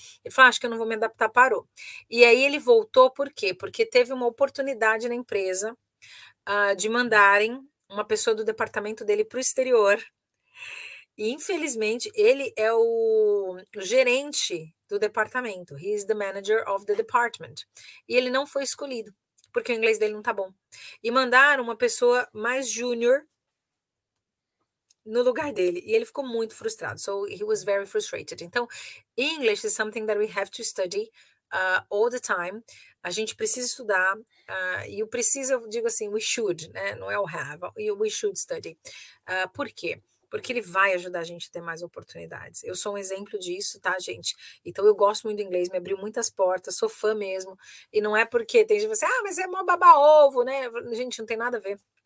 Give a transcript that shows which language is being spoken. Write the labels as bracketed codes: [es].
[pt] Ele falou, acho que eu não vou me adaptar, parou. E aí ele voltou, por quê? Porque teve uma oportunidade na empresa de mandarem uma pessoa do departamento dele para o exterior. E, infelizmente, ele é o gerente do departamento. [en] He is the manager of the department. [pt] E ele não foi escolhido, porque o inglês dele não tá bom. E mandaram uma pessoa mais júnior no lugar dele. E ele ficou muito frustrado. [en] So, he was very frustrated. [pt] Então, [en] English is something that we have to study all the time. [pt] A gente precisa estudar. E o precisa, eu digo assim, [en] we should, [pt] né? Não é o have. [en] We should study. [pt] Por quê? Porque ele vai ajudar a gente a ter mais oportunidades. Eu sou um exemplo disso, tá, gente? Então, eu gosto muito do inglês, me abriu muitas portas, sou fã mesmo. E não é porque tem gente que fala assim, mas é mó baba-ovo, né? Gente, não tem nada a ver.